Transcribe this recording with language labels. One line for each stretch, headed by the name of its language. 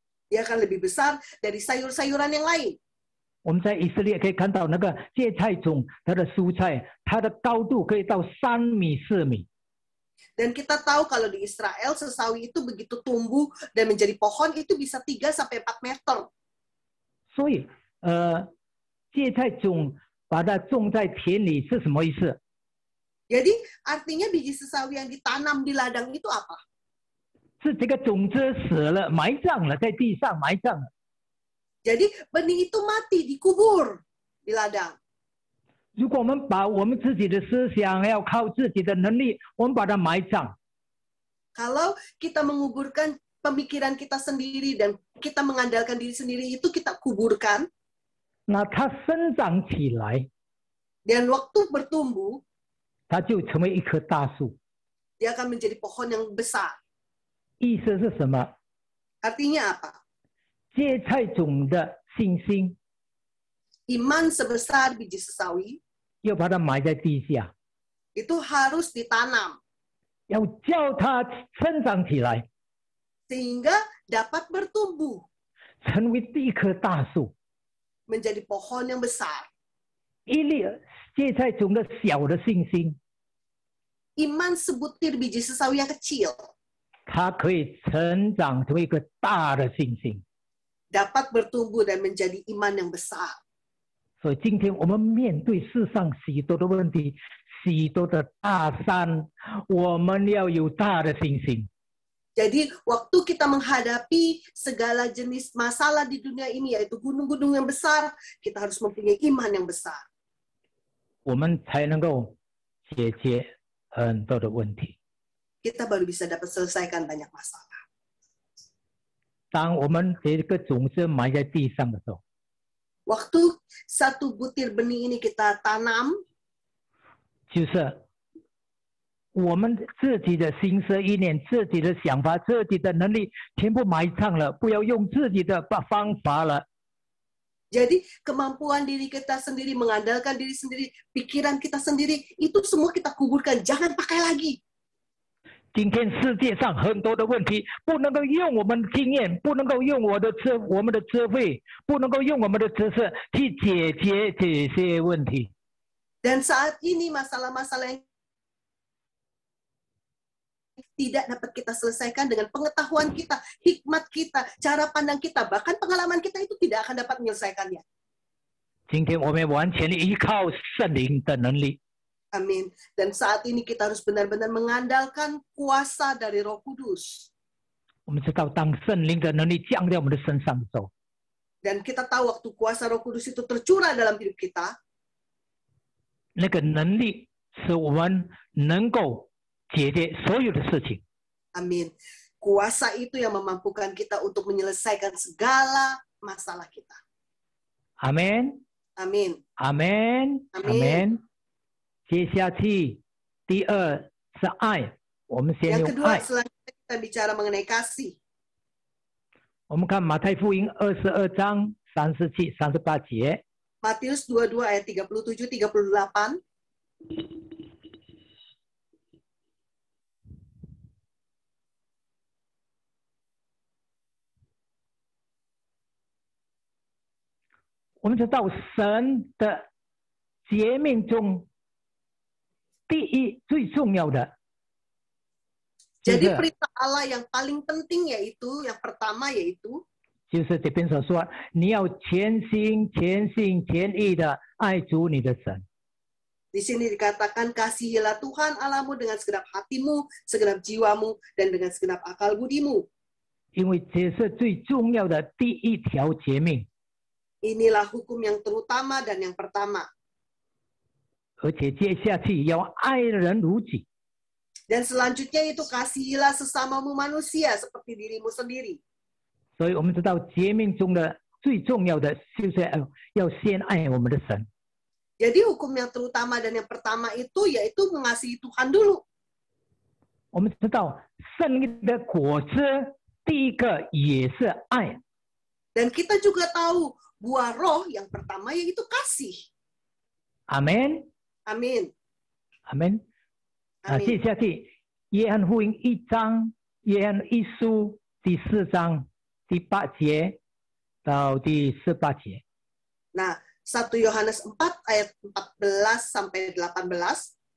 Indonesian: dia akan lebih besar dari sayur-sayuran yang lain.
Chinese: 我们在以色列可以看到那个芥菜种，它的蔬菜，它的高度可以到3米4米。
Indonesian: Dan kita tahu kalau di Israel sesawi itu begitu tumbuh dan menjadi pohon itu bisa 3 sampai 4 meter.
Chinese: 所以，芥菜种把它种在田里是什么意思？
Indonesian: Jadi artinya biji sesawi yang ditanam di ladang itu apa?
Chinese: 是这个种子死了，埋葬了，在地上埋葬了。
Indonesian: Jadi benih itu mati, dikubur di ladang.
Chinese: 如果我们把我们自己的思想要靠自己的能力，我们把它埋葬。
Indonesian: Kalau kita menguburkan pemikiran kita sendiri dan kita mengandalkan diri sendiri itu kita kuburkan.
Chinese: 那它生长起来，
Indonesian: Dan waktu bertumbuh,
Chinese: 它就成为一棵大树。
Indonesian: dia akan menjadi pohon yang besar.
Chinese: 意思是什么？
Indonesian: Artinya apa?
Chinese: 芥菜种的信心
Indonesian: Iman sebesar biji sesawi
Chinese: 要把它埋在地下，
Indonesian: itu harus ditanam
Chinese: 要叫它生长起来，
Indonesian: sehingga dapat bertumbuh
Chinese: 成为一棵大树。
Indonesian: menjadi pohon yang besar.
Chinese: 一粒芥菜种的小的信心，
Indonesian: Iman sebutir biji sesawi yang kecil
Chinese: 它可以成长成为一个大的信心。
Indonesian: dapat bertumbuh dan menjadi iman yang besar.
Chinese: 所以今天我们面对世上许多的问题，许多的大山，我们要有大的信心。
Indonesian: Jadi waktu kita menghadapi segala jenis masalah di dunia ini, yaitu gunung-gunung yang besar, kita harus mempunyai iman yang besar.
Chinese: 我们才能够解决很多的问题。
Indonesian: Kita baru bisa dapat selesaikan banyak masalah.
Chinese: 当我们这个种子埋在地上的时候，
Indonesian: Waktu satu butir benih ini kita tanam,
Chinese: 就是我们自己的心思意念、自己的想法、自己的能力全部埋藏了，不要用自己的方法了。
Indonesian: Jadi kemampuan diri kita sendiri, mengandalkan diri sendiri, pikiran kita sendiri, itu semua kita kuburkan, jangan pakai lagi.
Chinese: 今天世界上很多的问题，不能够用我们的经验，不能够用我们的智慧，不能够用我们的知识去解决这些问题。
Indonesian: Dan saat ini masalah-masalah yang tidak dapat kita selesaikan dengan pengetahuan kita, hikmat kita, cara pandang kita, bahkan pengalaman kita itu tidak akan dapat menyelesaikannya.
Chinese: 今天我们完全依靠圣灵的能力。
Indonesian: Amin. Dan saat ini kita harus benar-benar mengandalkan kuasa dari Roh Kudus.
Chinese: 我们知道，当圣灵的能力降在我们的身上的时候，
Indonesian: Dan kita tahu waktu kuasa Roh Kudus itu tercurah dalam hidup kita,
Chinese: 那个能力使我们能够解决所有的事情。
Indonesian: amin. Kuasa itu yang memampukan kita untuk menyelesaikan segala masalah kita.
Chinese: 阿门，
Indonesian: Amin.
Chinese: 阿门，阿门。接下去，第二是爱，我们先
Indonesian: Yang
Chinese: 用
Indonesian: kedua,
Chinese: 爱。
Indonesian: selanjutnya kita bicara mengenai kasih.
Chinese: 我们看马太福音22章37、38节。
Indonesian: Matius 22 ayat 37, 38.
Chinese: 我们知道神的诫命中，第一最重要的，
Indonesian: Jadi perintah Allah yang paling penting yaitu, yang pertama yaitu,
Chinese: 就是这边所说，你要全心、全性、全意的爱主你的神。
Indonesian: di sini dikatakan kasihilah Tuhan Allahmu dengan segenap hatimu, segenap jiwamu, dan dengan segenap akal budimu.
Chinese: 因为这是最重要的第一条诫命，
Indonesian: Inilah hukum yang terutama dan yang pertama.
Chinese: 而且接下去要爱人如己。
Indonesian: Dan selanjutnya itu kasihilah sesamamu manusia seperti dirimu sendiri.
Chinese: 所以我们知道诫命中的最重要的就是要先爱我们的神。
Indonesian: Jadi hukum yang terutama dan yang pertama itu yaitu mengasihi Tuhan dulu.
Chinese: 我们知道圣灵的果子第一个也是爱。
Indonesian: Dan kita juga tahu buah roh yang pertama yaitu kasih.
Chinese: 阿门，
Indonesian: Amin.
Chinese: 阿门。
Indonesian: Amin.
Chinese: 接下去约翰福音1章，约翰一书第4章第8节到第18节。
Indonesian: Nah, 1 Yohanes 4 ayat 14 sampai 18.